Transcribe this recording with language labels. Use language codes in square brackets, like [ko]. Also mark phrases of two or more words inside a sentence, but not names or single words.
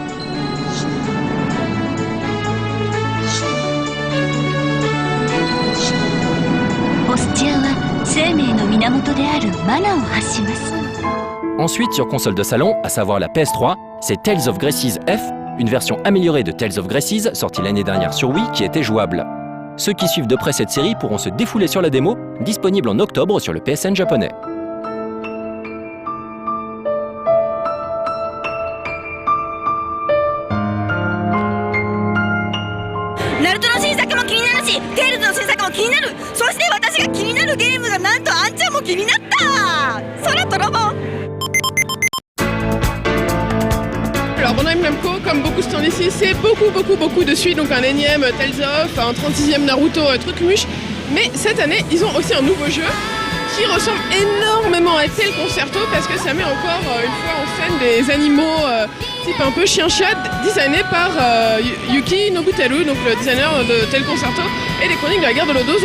[fr] Ensuite, sur console de salon, à savoir la PS3, c'est Tales of Graces F, une version améliorée de Tales of Graces sortie l'année dernière sur Wii qui était jouable. Ceux qui suivent de près cette série pourront se défouler sur la démo, disponible en octobre sur le PSN japonais. [ja] Naruto の新作も気になるし、テールズの新作も気になる。そして私が気になるゲームがなんとあんちゃんも気になった。空飛ぼう。 [fr] Alors Bandai Namco, comme beaucoup de stands ici, c'est beaucoup de suites, donc un énième Tales of, un 36e Naruto, truc muche. Mais cette année, ils ont aussi un nouveau jeu qui ressemble énormément à Tel Concerto parce que ça met encore une fois en scène des animaux type un peu chien-chat designés par Yuki Nobutaru, donc le designer de Tel Concerto et des chroniques de la guerre de Lodos.